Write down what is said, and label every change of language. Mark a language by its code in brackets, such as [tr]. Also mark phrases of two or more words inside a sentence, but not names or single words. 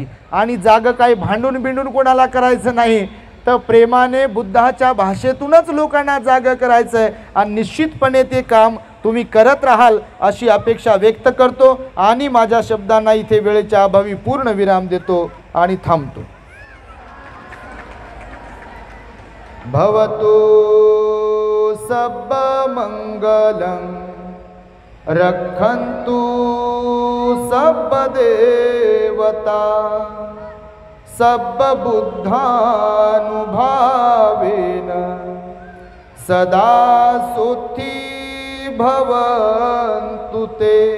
[mr] आणि जाग काही भांडून बिंडून कोणाला करायचं नाही, तर प्रेमाने बुद्धाच्या भाषेतूनच लोकांना जाग करायचं आहे. आणि निश्चितपणे ते काम तुम्ही करत राहाल अशी अपेक्षा व्यक्त करतो. आणि माझ्या शब्दांना इथे वेळेच्या अभावी पूर्ण विराम देतो आणि थांबतो. [pi] भवतु सब मंगलम रक्षन्तु सब देवता सब बुद्धानुभावेन सदा सुखी भवन्तु ते.